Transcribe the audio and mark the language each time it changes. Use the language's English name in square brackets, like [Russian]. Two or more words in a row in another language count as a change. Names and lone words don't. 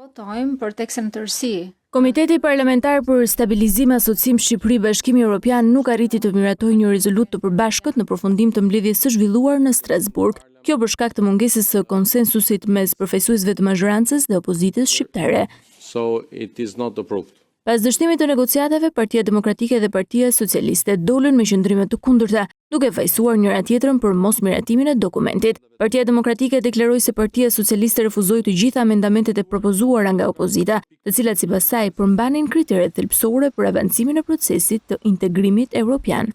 [Albanian] votojmë për tekstin në tërësi. Komiteti Parlamentar për Stabilizim Asocim Shqipëri-Bashkimi Evropian nuk arriti të miratojë një rezolutë të përbashkët në përfundim të mbledhjes së zhvilluar në Strasburg. Kjo për shkak të mungesës së konsensusit mes përfaqësuesve të mazhorancës dhe opozitës shqiptare. [English] So it is not approved. [Albanian] Pas dështimit të negociatave, Partia Demokratike dhe Partia Socialiste dolën me qëndrime të kundërta, duke fajsuar njëra tjetrën për mos miratimin e dokumentit. Partia Demokratike deklaroi se Partia Socialiste refuzoi të gjitha amendamentet e propozuara nga opozita, të cilat sipas saj përmbanin kriteret thelbësore për avancimin e procesit të integrimit evropian.